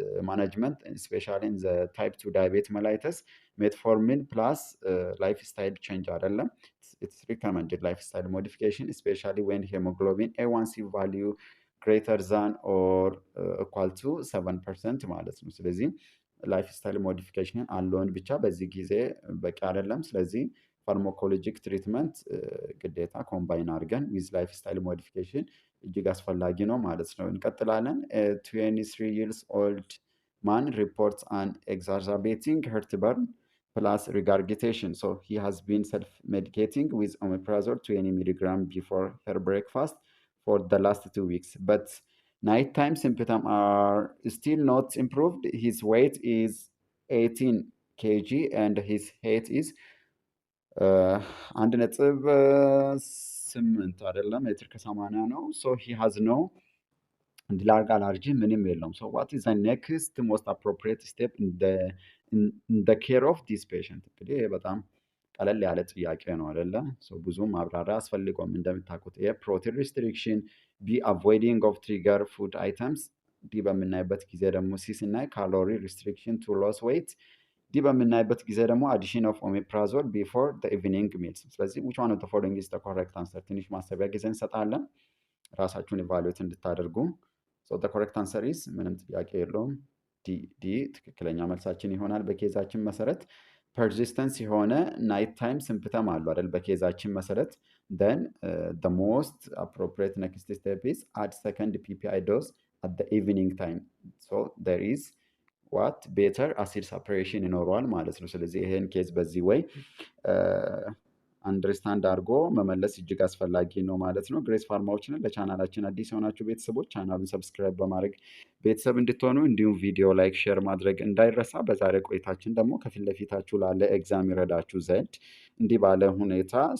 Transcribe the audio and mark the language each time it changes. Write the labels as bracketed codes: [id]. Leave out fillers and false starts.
[am] ማናጅመንት ስፔሻሊ ኢን ዘ ታይፕ 2 ዳያቤት መላይተስ ሜትፎርሚን ፕላስ ላይፍ ስታይል ቼንጅ አይደለም። ኢትስ ሪከመንድድ ላይፍ ስታይል ሞዲፊኬሽን ስፔሻሊ ዌን ሄሞግሎቢን ኤዋንሲ ቫሊዩ ግሬተር ዛን ኦር ኢኳል ቱ 7% ማለት ነው። ስለዚህ ላይፍ ስታይል ሞዲፊኬሽንን አለውን ብቻ በዚህ ጊዜ በቂ አይደለም። ስለዚህ ፋርማኮሎጂክ ትሪትመንት ግዴታ ኮምባይን አድርገን ዊዝ ላይፍ ስታይል ሞዲፊኬሽን እጅግ አስፈላጊ ነው ማለት ነው። እንቀጥላለን። [en] 23 years old man reports an exacerbating heartburn plus regurgitation. So he has been self-medicating with omeprazole 20 milligram before her breakfast for the last 2 weeks. But nighttime symptoms are still not improved. His weight is 18 kg and his height is 1.8 [am] አይደለም ሜትር ከ80 ነው። [en] So he has no [am] ድላርግ አላርጂ ምንም የለውም። [en] So what is the next most appropriate step in the care of this patient? [am] እንግዲህ በጣም ቀለል ያለ ጥያቄ ነው አይደለ? ብዙ ማብራሪያ አስፈልገውም። እንደምታውቁት የፕሮቲን ሪስትሪክሽን፣ ቢ አቮይዲንግ ኦፍ ትሪገር ፉድ አይተምስ፣ ዲ በምናይበት ጊዜ ደግሞ ሲ ስናይ ካሎሪ ሪስትሪክሽን ቱ ሎስ ዌይት፣ ዲ በምናይበት ጊዜ ደግሞ አዲሽን ኦፍ ኦሜፕራዞል ቢፎር ኢቭኒንግ ሚልስ። ስለዚህ [en] which one of the following is the correct answer? [am] ትንሽ ማሰቢያ ጊዜ እንሰጣለን ራሳችሁን ኢቫሉዌት እንድታደርጉ። [en] the correct answer is [am] ምንም ጥያቄ የለውም ዲ ትክክለኛ መልሳችን ይሆናል። በኬዛችን መሰረት ፐርሲስተንስ የሆነ ናይት ታይም ሲምፕተም አሉ አይደል? በኬዛችን መሰረት [en] then the most appropriate next step is add second PPI dose at the evening time. So there is what better acid separation [am] ይኖረዋል ማለት ነው። ስለዚህ ይሄን ኬዝ በዚህ ወይ አንደርስታንድ አድርጎ መመለስ እጅግ አስፈላጊ ነው ማለት ነው። ግሬስ ፋርማዎችን ለቻናላችን አዲስ የሆናችሁ ቤተሰቦች ቻናሉን ሰብስክራይብ በማድረግ ቤተሰብ እንድትሆኑ እንዲሁም ቪዲዮ ላይክ፣ ሼር ማድረግ እንዳይረሳ። በዛሬ ቆይታችን ደግሞ ከፊት ለፊታችሁ ላለ ኤግዛም ይረዳችሁ ዘንድ እንዲህ ባለ ሁኔታ